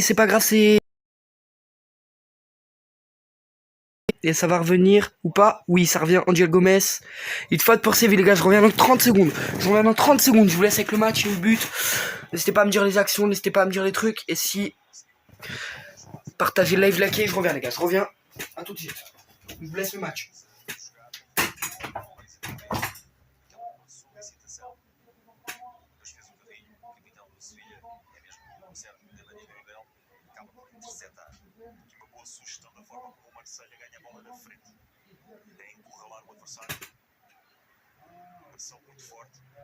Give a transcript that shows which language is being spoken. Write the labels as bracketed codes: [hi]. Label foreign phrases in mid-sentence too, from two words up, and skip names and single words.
[fr] C'est pas grave, c'est... Et ça va revenir ou pas? Oui, ça revient. Angel Gomez. Il faute pour Séville, les gars. Je reviens dans 30 secondes. Je vous laisse avec le match et le but. N'hésitez pas à me dire les actions. N'hésitez pas à me dire les trucs. Et si... Partagez le live, likez. Je reviens, les gars. Je reviens. À tout de suite. Je vous laisse le match. [pt] Sugestão da forma como o Marseille ganha a bola na frente, é encurralar o adversário, pressão muito forte.